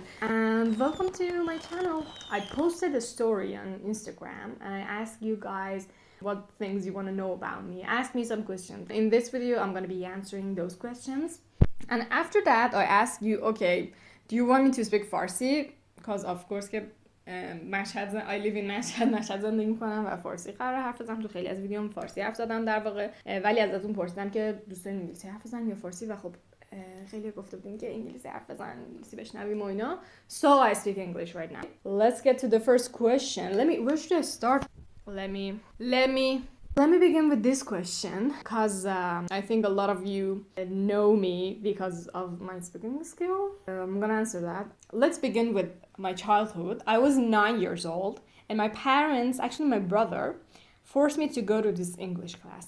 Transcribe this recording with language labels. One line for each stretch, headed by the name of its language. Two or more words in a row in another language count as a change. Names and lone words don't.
English: And welcome to my channel. I posted a story on Instagram and I asked you guys what things you want to know about me. Ask me some questions. In this video, I'm going to be answering those questions. And after that, I asked you, okay, do you want me to speak Farsi? Because of course
Persian: که مشهد
English: I live in
Persian: مشهد زندگی میکنم و فارسی قرار حرف بزنم. تو خیلی از ویدیوم فارسی حرف زدم در واقع، ولی ازتون پرسیدم که دوست دارین انگلیسی حرف بزنم یا فارسی و خب خیلی گفته بودین که انگلیسی حرف بزن، انگلیسی بشنویم و اینا.
English: So I speak English right now. Let's get to the first question. Where should I start? Let me begin with this question because I think a lot of you know me because of my speaking skill. I'm gonna answer that. Let's begin with my childhood. I was 9 years old and my parents, actually my brother, forced me to go to this English class.